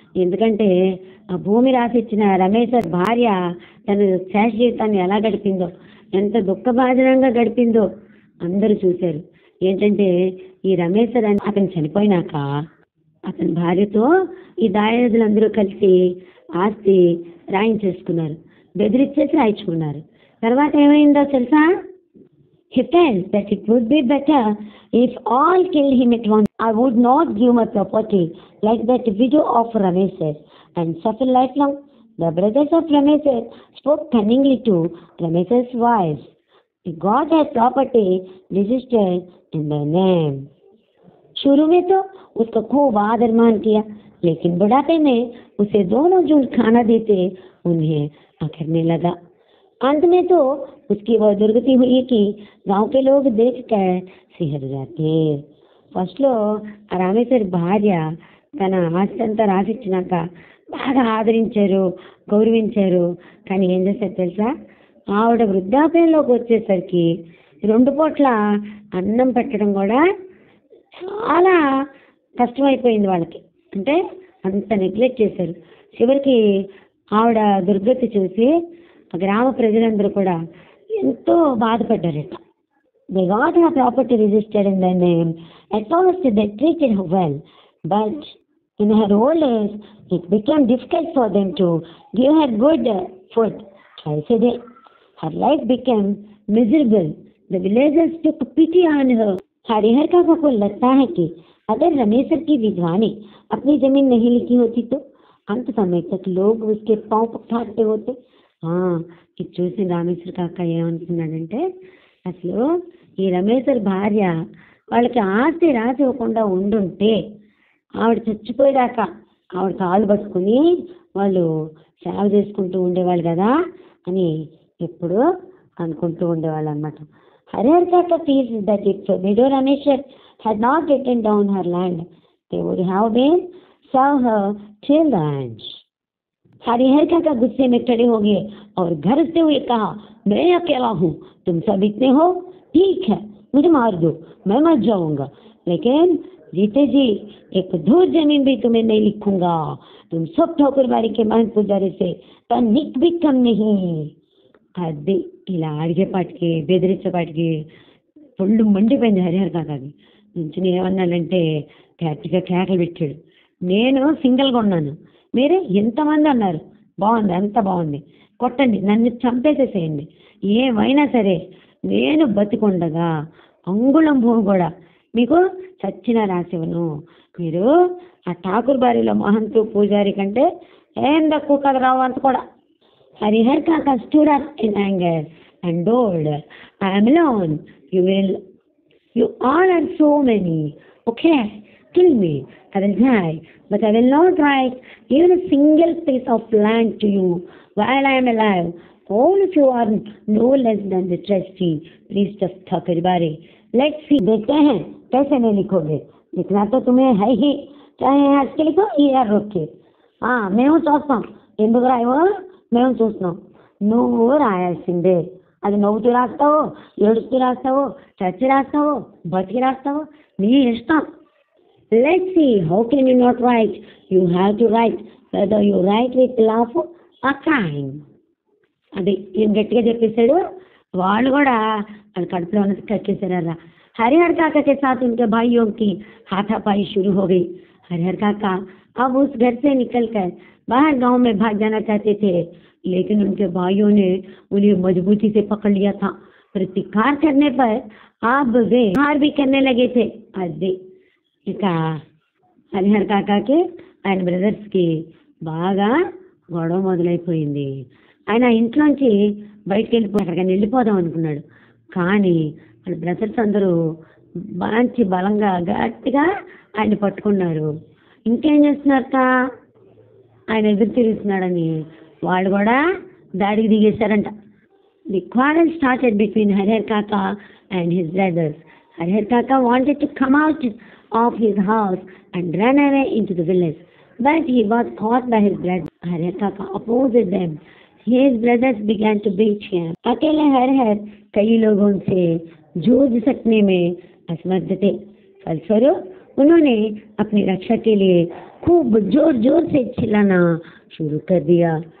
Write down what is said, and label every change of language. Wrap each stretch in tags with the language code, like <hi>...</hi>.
<te>ఎందుకంటే ఆ భూమి రాసిచ్చిన రమేశ్వర్ భార్య తన శేష జీవితాన్ని ఎలా గడిపిందో, ఎంత దుఃఖబాధనంగా గడిపిందో అందరూ చూశారు. ఏంటంటే ఈ రమేశ్వర్ అని అతను చనిపోయినాక అతని భార్యతో ఈ దాయాదులందరూ కలిసి ఆస్తి రాయించేసుకున్నారు, బెదిరించేసి రాయించుకున్నారు. తర్వాత ఏమైందో తెలుసా?</te> <en>He felt that it would be better if all killed him at once. I would not give my property like that widow of Ramesar and suffer lifelong. The brothers of Ramesar spoke cunningly to Ramesar's wives. He got their property registered in their name.</en> <hi>शुरू में तो उसका खूब आदर मान किया, लेकिन बुढ़ापे में उसे दोनों जो खाना देते उन्हें अखरने लगा। अंत में तो उसकी वह दुर्गति हुई कि गांव के लोग देखकर सिहर जाते।</hi> <te>ఫస్ట్ లో రామేశ్వర్ భార్య తన ఆస్తి అంతా రాసిచ్చినాక బాగా ఆదరించారు, గౌరవించారు. కానీ ఏం చేశారు తెలుసా? ఆవిడ వృద్ధాప్యంలోకి వచ్చేసరికి 2 పూట్ల అన్నం పెట్టడం కూడా చాలా కష్టమైపోయింది వాళ్ళకి. అంటే అంత నెగ్లెక్ట్ చేశారు. చివరికి ఆవిడ దుర్గతి చూసి గ్రామ ప్రజలందరూ కూడా ఎంతో బాధపడ్డారట.</te> <en>They got her property registered in their name. At first they treated her well, but in her old age it became difficult for them to give her good food twice a day. Her life became miserable. The villagers took pity on her.</en> <hi>Harihar काका को लगता है कि अगर रमेश्वर की विधवा ने अपनी जमीन नहीं लिखी होती तो अंत समय तक लोग उसके पांव पकड़ते होते.</hi> <te>ఇది చూసి రామేశ్వర్ కాక ఏమనుకున్నాడంటే, అసలు ఈ రమేశ్వర్ భార్య వాళ్ళకి ఆస్తి రాసి ఇవ్వకుండా ఉండుంటే ఆవిడ చచ్చిపోయేదాకా ఆవిడ కాళ్ళు పట్టుకుని వాళ్ళు సేవ చేసుకుంటూ ఉండేవాళ్ళు కదా అని ఎప్పుడు అనుకుంటూ ఉండేవాళ్ళు అనమాట.</te> <en>Hariher Kaka feels that if widow Rameshwar had not written down her land, they would have been served her till the end.</en> <hi>Harihar काका गुस्से में खड़े हो गए और गरजते हुए कहा, मैं अकेला हूँ, तुम सब इतने हो, ठीक है मुझे मार दो, मैं मर जाऊंगा, लेकिन जीते जी एक धूर जमीन भी तुम्हें नहीं लिखूंगा. तुम सब ठाकुरबाड़ी के महंत पुजारी से तनिक भी कम नहीं.</hi> <te>అది ఇలా అడిగేపాటికి బెదిరించేపాటికి ఫుల్ మండిపోయింది హరిహర్ కాకాకి. నుంచి ఏమన్నాడంటే గట్టిగా కేకలు పెట్టాడు, నేను సింగిల్గా ఉన్నాను, మీరే ఎంతమంది అన్నారు, బాగుంది, అంత బాగుంది, కొట్టండి, నన్ను చంపేసేసేయండి, ఏమైనా సరే నేను బతికొండగా అంగుళం భూమి కూడా మీకు చచ్చిన రాసివను. మీరు ఆ ఠాకూర్ బారిలో మహంతు పూజారి కంటే ఏం తక్కువ కదా రావు అంత కూడా.</te> <en>Hariher Kaka stood up in anger and told, I am alone. You all are so many. Okay, kill me. I will die, but I will not write even a single piece of land to you while I am alive. All of you are no less than the trustee, priest of Thakuribari. Let's see.</en> <hi>देखते हैं कैसे नहीं लिखोगे. लिखना तो तुम्हें है ही, चाहे आज के लिखो या रोक के. मैं हूँ</hi> <te>చూస్తాం ఎందుకు రాయవో మేము చూస్తున్నాం, నువ్వు రాయాల్సిందే. అది నవ్వుతూ రాస్తావో, ఏడుస్తూ రాస్తావో, చచ్చి రాస్తావో, బతికి రాస్తావో నీ ఇష్టం.</te> <en>Let's see how can you not write. You have to write whether you write with love or crime.</en> <te>అది ఏం గట్టిగా చెప్పేశాడు. వాళ్ళు కూడా అది కడుపులో ఉన్నది కట్టేశారా.</te> <hi>हरिहर काका के साथ उनके भाइयों की हाथापाई शुरू हो गई. हरिहर काका अब उस घर से निकलकर बाहर गांव में भाग जाना चाहते थे, लेकिन उनके भाइयों ने उन्हें मजबूती से पकड़ लिया था. प्रतिकार करने पर अब वे हार भी करने लगे थे.</hi> <te>అది ఇక హరిహర్ కాకాకి ఆయన బ్రదర్స్కి బాగా గొడవ మొదలైపోయింది. ఆయన ఇంట్లోంచి బయటకు అక్కడికి వెళ్ళిపోదాం అనుకున్నాడు. కానీ వాళ్ళ బ్రదర్స్ అందరూ మంచి బలంగా గట్టిగా ఆయన పట్టుకున్నారు. ఇంకేం చేస్తున్నారట, ఆయన ఎదురు తిరుగుతున్నాడని వాళ్ళు కూడా దాడికి దిగేశారంట.</te> <en>The quarrel started between Harher Kaka and his brothers. Harher Kaka wanted to come out of his house and run away into the village, but he was caught by his brothers. Harher Kaka opposed them. His brothers began to beat him.</en> <hi>अकेले हरहर कई लोगों से जूझ सकने में असमर्थ थे. फलस्वरूप उन्होंने अपनी रक्षा के लिए खूब जोर जोर से चिल्लाना शुरू कर दिया.</hi>